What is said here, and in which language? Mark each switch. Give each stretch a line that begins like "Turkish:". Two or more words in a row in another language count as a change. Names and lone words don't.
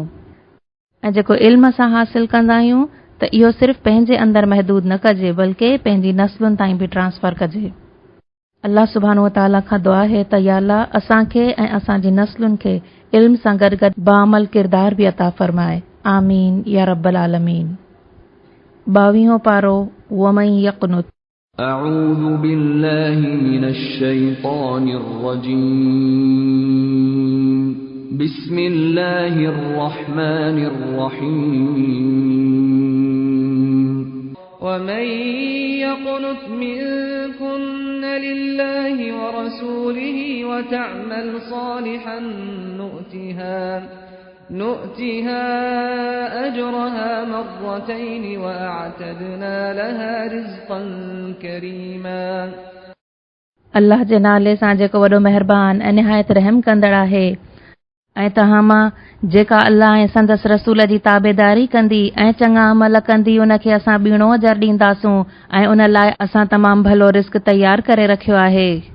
Sindhi: ऐं जेको इल्मु असां हासिल कंदा आहियूं त इहो सिर्फ़ु पंहिंजे अंदरि महदूद न कजे, बल्कि पंहिंजी नस्लुनि ताईं बि ट्रांसफर कजे। अल्लाह
Arabic: سبحانه وتعالى
Sindhi: खां दुआ है त
Arabic: يا الله
Sindhi: असांखे ऐं असांजी नस्लुनि खे इल्म सां गॾु गॾु बाअमल किरदार बि अता फरमाए।
Arabic: آمين يا رب العالمين. 22 पारो ومن يقنت. أعوذ بالله من الشيطان الرجيم. بسم الله الرحمن الرحيم. ومن يقنت منكن لله ورسوله وتعمل صالحا نؤتها أجرها مرتين وأعتدنا لها رزقا كريما.
Sindhi: अल्लाह जे नाले सां जेको वॾो महिरबान ऐं निहायत रहम कंदड़ आहे। ऐं तव्हां मां जेका अल्लाह ऐं संदसि रसूल जी ताबेदारी कंदी ऐं चङा अमल कंदी, उनखे असां ॿीणो अजर ॾींदासूं ऐं उन लाइ असां तमामु भलो रिस्क तयार करे रखियो आहे।